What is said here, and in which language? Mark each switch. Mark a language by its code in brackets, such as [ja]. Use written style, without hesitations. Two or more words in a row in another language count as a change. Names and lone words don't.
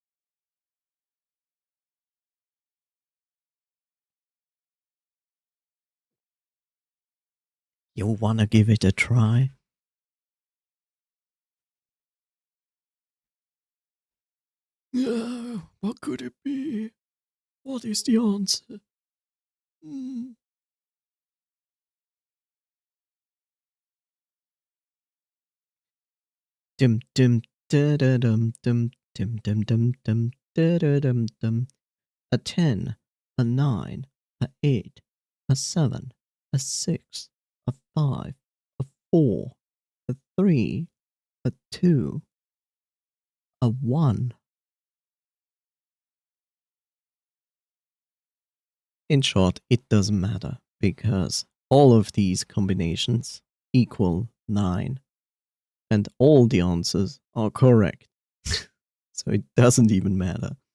[en] You wanna give it a try? Yeah, what could it be? What is the answer? Dim dim da da dum dum dim dim dim dim da da dum dum. A 10, a 9, a 8, a 7, a 6, a 5, a 4, a 3, a 2, a 1. In short, it doesn't matter because all of these combinations equal 9 and all the answers are correct. So it doesn't even matter.